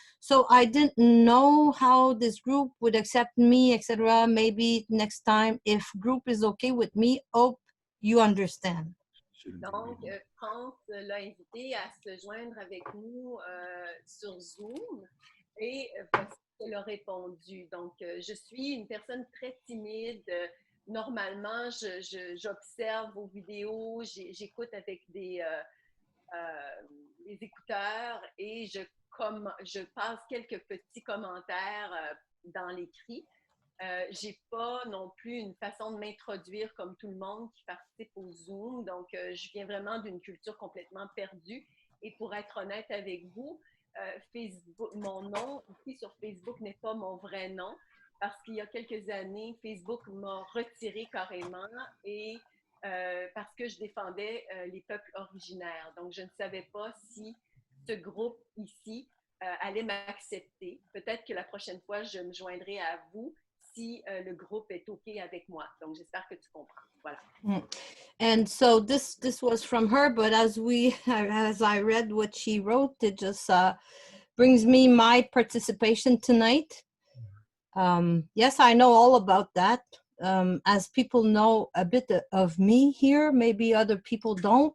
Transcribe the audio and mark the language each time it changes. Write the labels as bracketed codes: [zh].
[en] So I didn't know how this group would accept me, etc. Maybe next time, if group is okay with me, hope you understand. [fr] Donc, France l'a invité à se joindre avec nous sur Zoom et voici ce qu'elle a répondu. Donc, je suis une personne très timide. Normalement, j'observe vos vidéos, j'écoute avec des écouteurs et je passe quelques petits commentaires dans l'écrit. J'ai pas non plus une façon de m'introduire comme tout le monde qui participe au Zoom. Donc, je viens vraiment d'une culture complètement perdue. Et pour être honnête avec vous, Facebook, mon nom ici sur Facebook n'est pas mon vrai nom parce qu'il y a quelques années, Facebook m'a retiré carrément et parce que je défendais les peuples originaires. Donc, je ne savais pas si ce groupe ici allait m'accepter. Peut-être que la prochaine fois, je me joindrai à vous si le groupe est OK avec moi. Donc, j'espère que tu comprends. Voilà. [en] And so this was from her, but as I read what she wrote, it just brings me my participation tonight. Yes, I know all about that. As people know a bit of me here, maybe other people don't.